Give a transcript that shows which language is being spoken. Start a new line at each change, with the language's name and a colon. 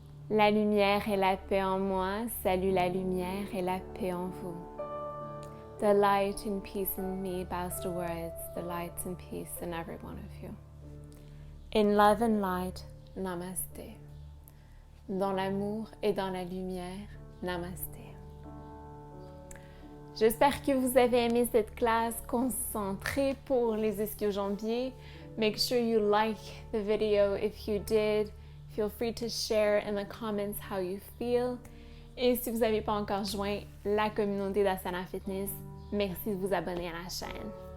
French: La lumière et la paix en moi, salue la lumière et la paix en vous.
English: The light and peace in me bows towards the light and peace in every one of you. In love and light, Namaste.
French: Dans l'amour et dans la lumière, Namaste. J'espère que vous avez aimé cette classe concentrée pour les ischio-jambiers.
English: Make sure you like the video if you did. Feel free to share in the comments how you feel.
French: Et si vous n'avez pas encore joint la communauté d'Asana Fitness, merci de vous abonner à la chaîne.